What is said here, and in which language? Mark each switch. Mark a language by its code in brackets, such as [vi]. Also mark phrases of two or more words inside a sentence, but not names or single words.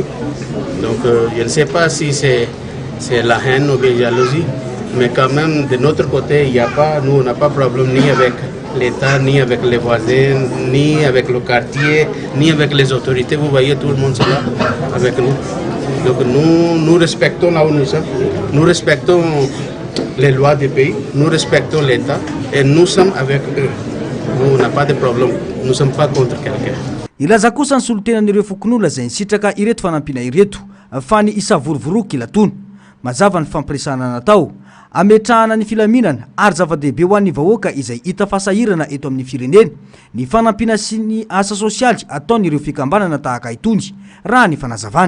[fr] Donc, je ne sais pas si c'est la haine ou la jalousie, mais quand même de notre côté, nous on n'a pas de problème ni avec l'État, ni avec les voisins, ni avec le quartier, ni avec les autorités. Vous voyez, tout le monde est là avec nous. Donc nous respectons là où nous sommes, nous respectons les lois du pays, nous respectons l'État et nous sommes avec eux. Nous on n'a pas de problème, nous ne sommes pas contre quelqu'un. [mg] Ilaza kosa ny solotenan'ireo fokon'olona izay nisitraka ireto fanampiana ireto fa ny isavorovoroky ilatono mazava ny fampiresahana natao ametrahana ny filaminana ary zava-dehibe ho an'ny vahoaka izay hita fasahirana eto amin'ny firenena ny fanampiana sy ny asa sosialy ataon'ireo fikambanana tahaka itony raha ny fanazavana.